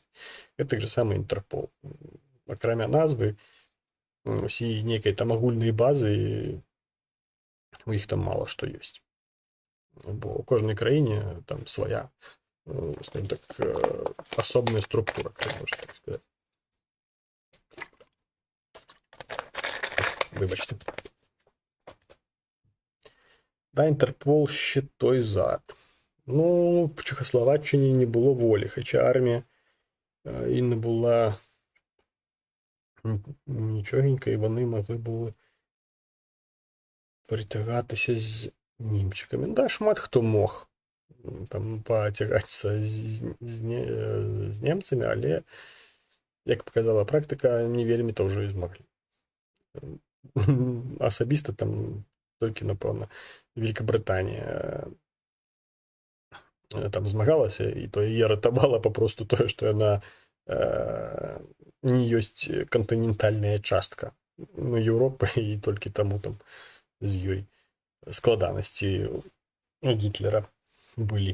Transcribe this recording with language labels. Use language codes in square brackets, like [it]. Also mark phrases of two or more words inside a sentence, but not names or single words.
[be] Гэта так же самае Інтерпол. Акрамя назвы, і нейкай там агульнай базы, у іх там мала што ёсць. Бо у кожнай краіне там свая, скажем так, асобная структура, как можна так сказаць. [uk] Вибачте. Да, Інтерпол ще той зад. Ну, в Чехословаччині не було волі, хоча армія і не була нічогенька, і вони могли були притягатися з німчиками. [be] Да, шмат хто мог там потягатися з немцями, але, як показала практика, не вельмі то вже і змогли. Асабіста там толькі, напэўна, Великабрытанія там змагалася, і то яе ратавала папросту тое, што яна не ёсць кантынентальная частка Еўропы, і толькі таму там з ёй складанасці Гітлера былі.